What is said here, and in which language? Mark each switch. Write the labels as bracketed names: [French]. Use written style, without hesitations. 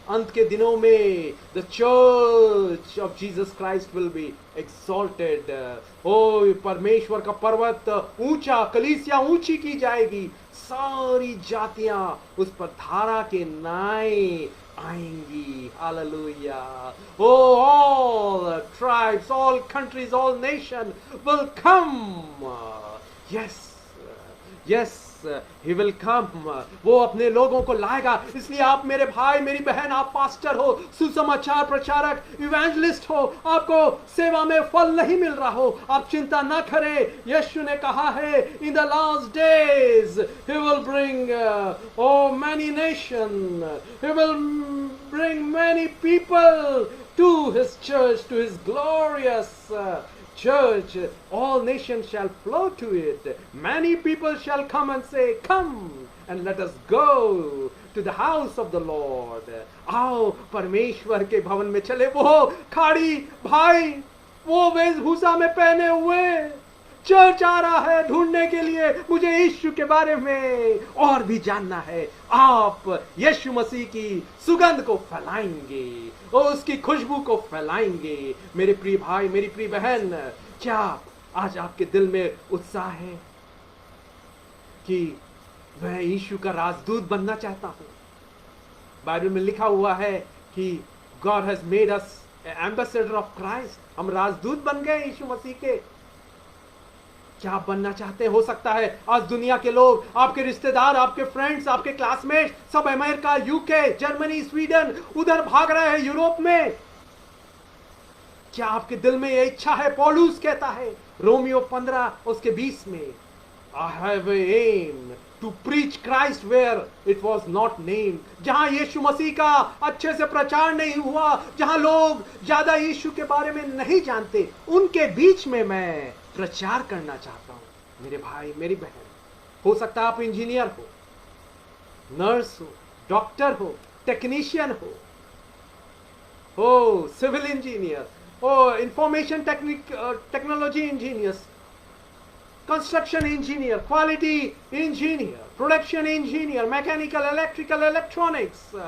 [Hindi] अंत के दिनों में [English] The church of Jesus Christ will be exalted. [Hindi] ओ परमेश्वर का पर्वत ऊंचा, कलीसिया ऊंची की जाएगी। सारी जातियां उस पर धारा के नाए आएंगी। Hallelujah. [English] Oh, all tribes, all countries, all nation will come. Yes, yes, he will come. [Hindi] वो अपने लोगों को लाएगा। इसलिए आप मेरे भाई, मेरी बहन, आप पास्टर हो, सुसमाचार प्रचारक, इवेंजलिस्ट हो, आपको सेवा में फल नहीं मिल रहा हो, आप चिंता ना करें। यीशु ने कहा है, [English] in the last days he will bring many nations, he will bring many people to his church, to his glorious church. All nations shall flow to it. Many people shall come and say, come and let us go to the house of the Lord. [Hindi] आओ परमेश्वर के भवन में चले। वो खाड़ी भाई, वो वेशभूषा में पहने हुए चर्च आ रहा है ढूंढने के लिए। मुझे यीशु के बारे में और भी जानना है। आप यीशु मसीह की सुगंध को फैलाएंगे और उसकी खुशबू को फैलाएंगे। मेरे प्रिय भाई, मेरी प्रिय बहन, क्या आज आपके दिल में उत्साह है कि मैं यीशु का राजदूत बनना चाहता हूं? बाइबल में लिखा हुआ है कि [English] God has made us ambassador of Christ. [Hindi] हम राजदूत बन गए यीशु मसीह के। क्या आप बनना चाहते हैं? हो सकता है आज दुनिया के लोग, आपके रिश्तेदार, आपके फ्रेंड्स, आपके क्लासमेट सब अमेरिका, यूके, जर्मनी, स्वीडन उधर भाग रहे हैं, यूरोप में। क्या आपके दिल में यह इच्छा है? पौलुस कहता है रोमियो 15 उसके 20 में, [English] I have an aim to preach Christ where it was not named. [Hindi] जहां यीशु मसीह का अच्छे से प्रचार नहीं हुआ, जहां लोग ज्यादा यीशु के बारे में नहीं जानते, उनके बीच में मैं प्रचार करना चाहता हूं। मेरे भाई, मेरी बहन, हो सकता है आप इंजीनियर हो, नर्स हो, डॉक्टर हो, टेक्नीशियन हो, सिविल इंजीनियर हो, information technology engineers, construction engineer, quality engineer, production engineer, mechanical, electrical, electronics.